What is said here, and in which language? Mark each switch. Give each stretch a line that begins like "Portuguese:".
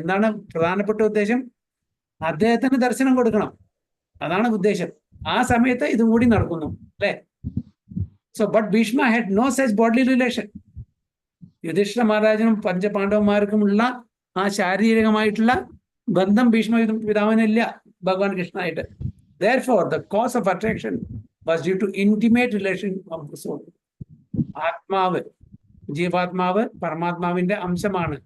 Malayalam: എന്താണ് പ്രധാനപ്പെട്ട ഉദ്ദേശം? അദ്ദേഹത്തിന് ദർശനം കൊടുക്കണം, അതാണ് ഉദ്ദേശം. ആ സമയത്ത് ഇതും കൂടി നടക്കുന്നു അല്ലെ.
English: So but Bhishma had no such bodily relation.
Malayalam: Yudhishthira മഹാരാജനും പഞ്ചപാണ്ഡവന്മാർക്കുമുള്ള ആ ശാരീരികമായിട്ടുള്ള ബന്ധം ഭീഷ്മ പിതാമഹനില്ല ഭഗവാൻ കൃഷ്ണനായിട്ട്.
English: Therefore, the cause of attraction was due to intimate relation of the soul.
Malayalam: ആത്മാവ്, ജീവാത്മാവ് പരമാത്മാവിന്റെ അംശമാണ്.